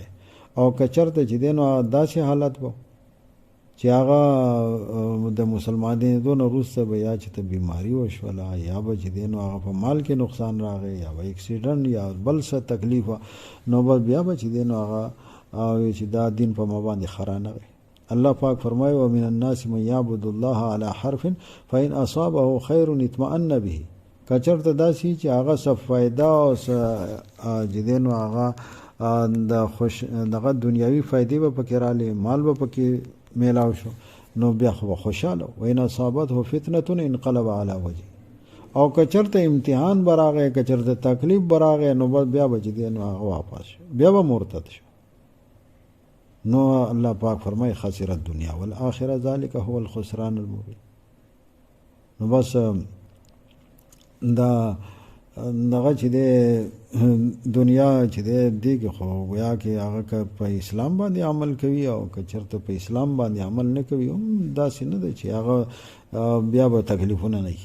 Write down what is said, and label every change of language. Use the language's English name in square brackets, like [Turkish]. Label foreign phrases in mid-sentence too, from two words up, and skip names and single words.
[Pashto] او که چېرته چې دی نو داسې حالت به چې هغه د مسلمانېدو نه وروسته به یا چې ته بیماري وشوله، یا به چې دی نو هغه په مال کې نقصان راغی، یا به اکسیډنټ یا بل څه تکلیف، نو بیا به چې دی نو هغه او چې دا دین په ما باندې ښه رانغی. [Arabic] الله پاک فرمایي ومن الناس من یعبد الله على حرف فإن أصابه خیر اطمأن به. [Pashto] که چېرته داسې چې هغه څه فایده او چې دی نو هغه دغه دنیاوي فایدې به پکې راغلې، مال به پکې میلاو شو، نو بیا خو خوشحاله. [Arabic] وإن أصابته فتنة انقلب على وجهه. [Pashto] او کچرته امتحان براغه کچرته تکلیف براغه نو بس بیا بچ دی نو هغه واپس بیا به مرتد شو. نو الله پاک فرمای [Arabic] خسر الدنیا والآخرة ذلك هو الخسران المبين. [Pashto] نو بس دا دغه چې د دنیا چې دی کې خو گویا کې هغه که په اسلام باندې عمل کوي او که چېرته په اسلام باندې عمل نه کوي هم داسې نه ده چې هغه بیا به تکلیفونه نه وي.